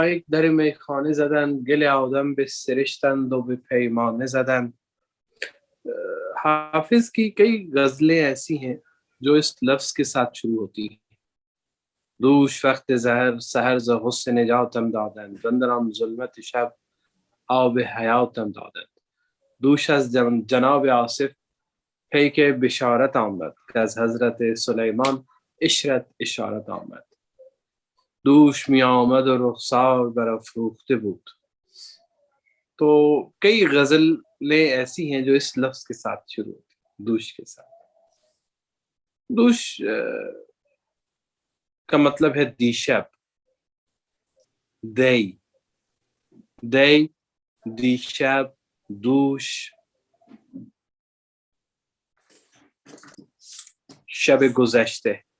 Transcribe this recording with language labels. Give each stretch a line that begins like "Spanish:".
Persian: در میخانه زدند، گل آدم به سرشتند و به پیمانه زدند.
Urdu: حافظ کی کئی غزلیں ایسی ہیں جو اس لفظ کے ساتھ شروع ہوتی ہیں.
Persian: دوش وقت سحر ز حسن نجاتم دادند، اندران ظلمت شب آب حیاتم دادند. دوش از جناب آصف پیک بشارت آمد، که از حضرت سلیمان عشرت اشارت آمد. دوش می آمد و رخسار برافروخته بود.
Urdu: تو کئی غزلیں ایسی ہیں جو اس لفظ کے ساتھ شروع ہوتی ہیں، دوش کے ساتھ. دوش کا مطلب ہے دیشب، دی دیشب، دوش
Persian: شب گزشتے.